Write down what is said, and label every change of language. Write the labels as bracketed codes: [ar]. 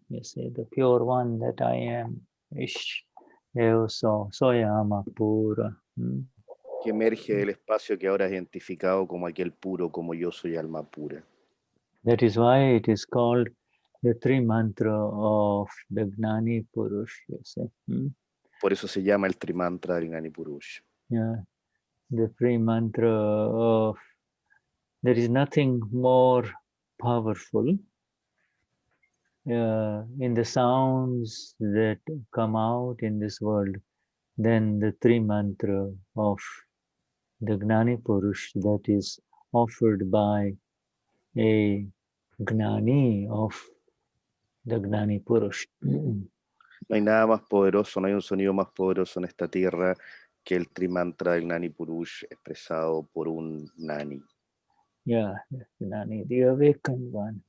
[en] You see, the pure one that I am. [es] Ish, eu soy ama pura. Que emerge del espacio que ahora es identificado como aquel puro, como yo soy alma pura. [en] That is why it is called the three mantra of the Gnani Purush. You see. [es] Por eso se llama el trimantra del Gnani Purush. [en] Yeah, the three mantra of. There is nothing more powerful in the sounds that come out in this world than the three mantra of the Gnani Purush that is offered by a Gnani of the Gnani Purush. [es] No hay nada más poderoso, no hay un sonido más poderoso en esta tierra que el trimantra del Gnani Purush expresado por un Gnani. [en] Yeah, Gnani, the awakened one.